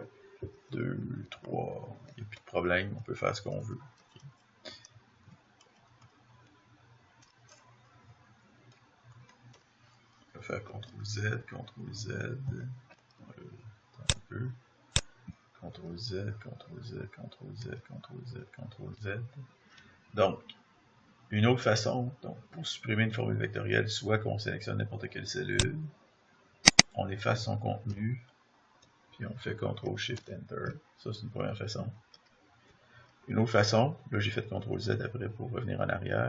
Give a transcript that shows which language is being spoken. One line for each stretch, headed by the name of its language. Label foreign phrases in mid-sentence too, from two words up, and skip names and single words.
French: 2, 3, il n'y a plus de problème. On peut faire ce qu'on veut. On peut faire CTRL Z, CTRL Z. Un peu. CTRL Z, CTRL Z, CTRL Z, CTRL Z, CTRL Z. Donc, une autre façon, donc, pour supprimer une formule vectorielle, soit qu'on sélectionne n'importe quelle cellule, on efface son contenu, puis on fait
English: CTRL Shift Enter.
French: Ça, c'est une première façon. Une autre façon, là j'ai fait CTRL Z après pour revenir en arrière.